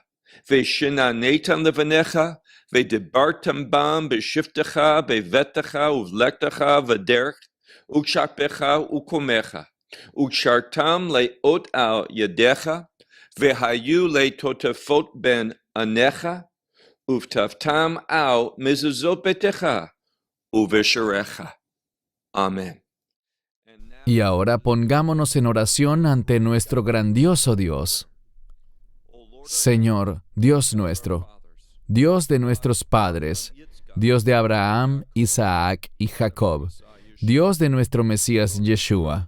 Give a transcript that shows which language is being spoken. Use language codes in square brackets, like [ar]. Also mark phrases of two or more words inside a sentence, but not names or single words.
[he] ושננתם לבניך ודברתם בם בשבתך בביתך ובלכתך ובדרך ובשכבך ובקומך וקשרתם לאות על ידך והיו לטטפת בין עיניך, וכתבתם על מזוזות ביתך, ובשעריך. [es] Amén. Y ahora pongámonos en oración ante nuestro grandioso Dios. Señor, Dios nuestro, Dios de nuestros padres, Dios de Abraham, Isaac y Jacob, Dios de nuestro Mesías Yeshua.